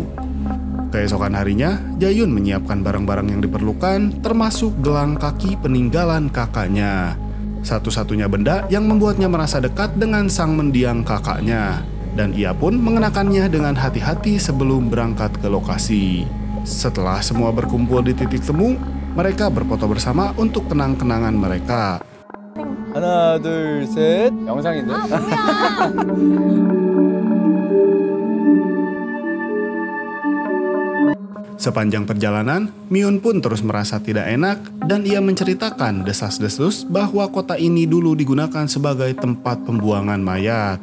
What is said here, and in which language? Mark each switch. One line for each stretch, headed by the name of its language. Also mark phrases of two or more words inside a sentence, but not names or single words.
Indonesian: Keesokan harinya, Jayun menyiapkan barang-barang yang diperlukan, termasuk gelang kaki peninggalan kakaknya. Satu-satunya benda yang membuatnya merasa dekat dengan sang mendiang kakaknya. Dan ia pun mengenakannya dengan hati-hati sebelum berangkat ke lokasi. Setelah semua berkumpul di titik temu, mereka berfoto bersama untuk kenang-kenangan mereka.
Korean: 하나, 둘, 셋. 영상인데?
Indonesian: Sepanjang perjalanan, Miun pun terus merasa tidak enak dan ia menceritakan desas-desus bahwa kota ini dulu digunakan sebagai tempat pembuangan mayat.